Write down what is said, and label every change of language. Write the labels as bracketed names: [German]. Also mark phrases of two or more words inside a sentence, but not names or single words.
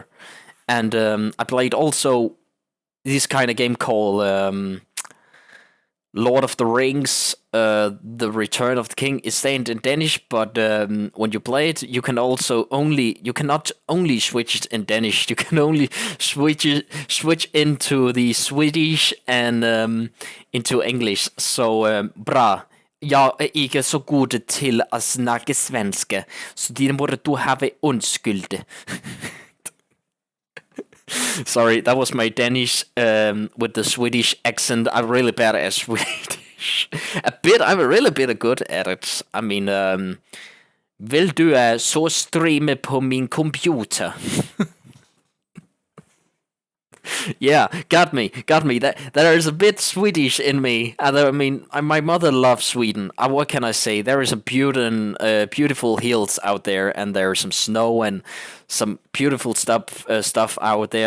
[English] And I played also this kind of game called Lord of the Rings, The Return of the King. Is named in Danish, but when you play it, you cannot only switch it in Danish. You can only switch into the Swedish and into English. [Swedish] Så bra. [Danish] Jeg er ikke så god til at snakke svenske, så det må du have undskylde. [English] Sorry, that was my Danish with the Swedish accent. I'm really bad at Swedish. I'm really bit good at it. I mean, [Danish] vil du så streame på min computer? [English] Yeah, got me. There is a bit Swedish in me. I mean, my mother loves Sweden. What can I say? There is a beautiful hills out there, and there is some snow and some beautiful stuff out there.